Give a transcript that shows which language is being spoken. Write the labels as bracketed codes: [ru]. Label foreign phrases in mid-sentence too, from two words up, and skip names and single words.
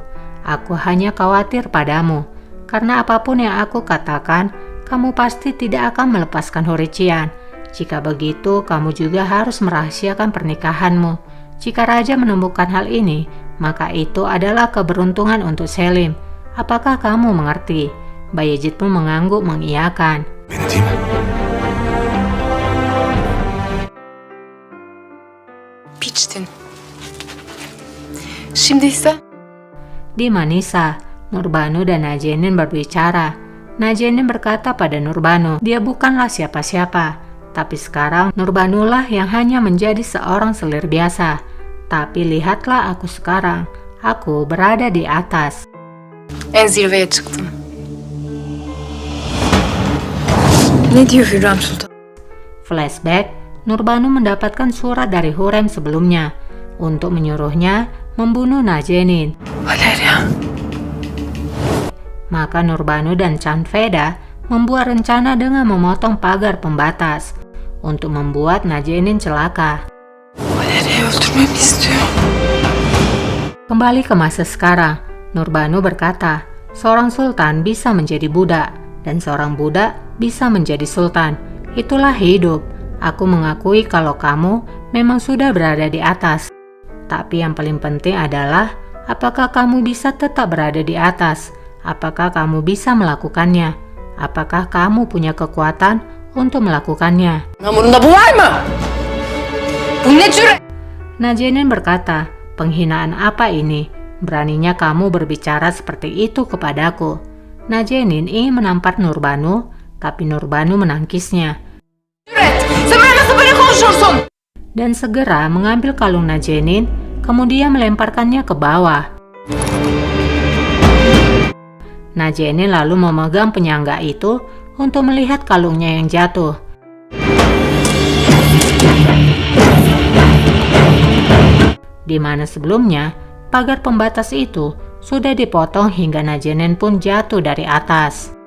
[id] Aku hanya khawatir padamu, karena apapun yang aku katakan, kamu pasti tidak akan melepaskan Hurician. Jika begitu, kamu juga harus merahasiakan pernikahanmu. Jika raja menemukan hal ini, maka itu adalah keberuntungan untuk Selim. Apakah kamu mengerti? Bayezid pun mengangguk mengiyakan. [tr] Beni değil mi? Biçtin. Şimdi ise [id] Di Manisa, Nurbanu dan Najenin berbicara. Najenin berkata pada Nurbanu, dia bukanlah siapa-siapa. Tapi sekarang Nurbanulah yang hanya menjadi seorang selir biasa. Tapi lihatlah aku sekarang, aku berada di atas. [tr] En zirveye çıktım. Ne diyor Hürrem Sultan? [id] Flashback, Nurbanu mendapatkan surat dari Hurrem sebelumnya untuk menyuruhnya membunuh Najenin. Valeria. Maka Nurbanu dan Canveda membuat rencana dengan memotong pagar pembatas untuk membuat Najenin celaka. [tr] Valeria'yı öldürmemi istiyor. [id] Kembali ke masa sekarang, Nurbanu berkata, seorang sultan bisa menjadi budak dan seorang budak bisa menjadi sultan. Itulah hidup. Aku mengakui kalau kamu memang sudah berada di atas. Tapi yang paling penting adalah apakah kamu bisa tetap berada di atas? Apakah kamu bisa melakukannya? Apakah kamu punya kekuatan untuk melakukannya? [tr] Namurunda bu var mı? Bu ne cüret? [id] Najenin berkata, penghinaan apa ini? Beraninya kamu berbicara seperti itu kepadaku. Najenin ingin menampar Nurbanu, tapi Nurbanu menangkisnya. [tr] Cüret! Sen benimle nasıl böyle konuşursun? [id] Dan segera mengambil kalung Najenin, kemudian melemparkannya ke bawah. Najenin lalu memegang penyangga itu untuk melihat kalungnya yang jatuh. Di mana sebelumnya, pagar pembatas itu sudah dipotong hingga Najenin pun jatuh dari atas.